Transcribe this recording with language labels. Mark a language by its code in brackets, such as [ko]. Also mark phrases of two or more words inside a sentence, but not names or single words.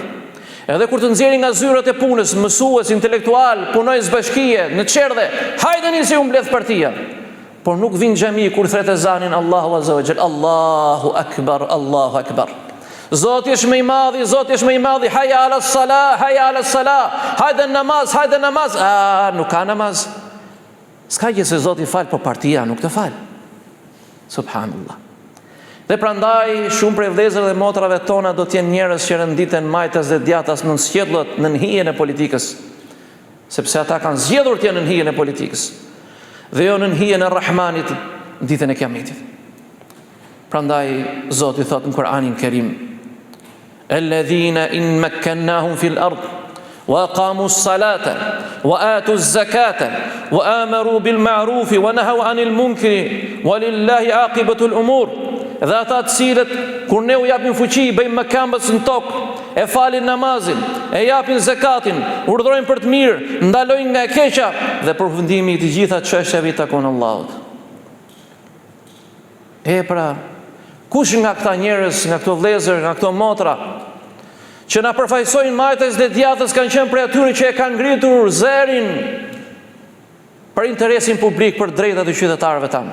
[sq] Edhe kur të nxjerrin nga zyrat e punës, mësues, intelektual, punojës bashkie, në çerdhe, hajdeni se u mbledh partia. Por nuk vin xhami kur thret ezanin Allahu [ar] عز وجل، الله أكبر، الله أكبر. [sq] Zoti është më i madhi, Zoti është më i madhi, [ar] حي على الصلاة، حي على الصلاة, [sq] hajde namaz, hajde namaz. Nuk ka namaz. S'ka gjë se Zoti fal, po partia nuk të fal. Subhanallah. Dhe prandaj shumë prej vëllezërve dhe motrave tona do të jenë njerëz që renditen majtas dhe djathtas në sqellët në hijen e politikës, sepse ata kanë zgjedhur të jenë në hijen e politikës dhe jo në hijen e Rahmanit ditën e Kiametit. Prandaj Zoti thot në Kur'anin Kerim: [ar] "الذين إن مكناهم في الأرض أقاموا الصلاة وآتوا الزكاة وأمروا بالمعروف ونهوا عن المنكر ولله عاقبة الأمور." [sq] Dhe ata të cilët kur ne u japim fuqi, bëjmë mëkambës në tokë, e falin namazin, e japin zakatin, urdhërojnë për të mirë, ndalojnë nga e keqa, dhe përfundimi i të gjitha çështjeve i takon Allahut. Pra, kush nga këta njerëz, nga këto vëllezër, nga këto motra, që na përfaqësojnë majtës dhe djathtës, kanë qenë prej atyre që e kanë ngritur zërin për interesin publik, për drejtat e qytetarëve tanë.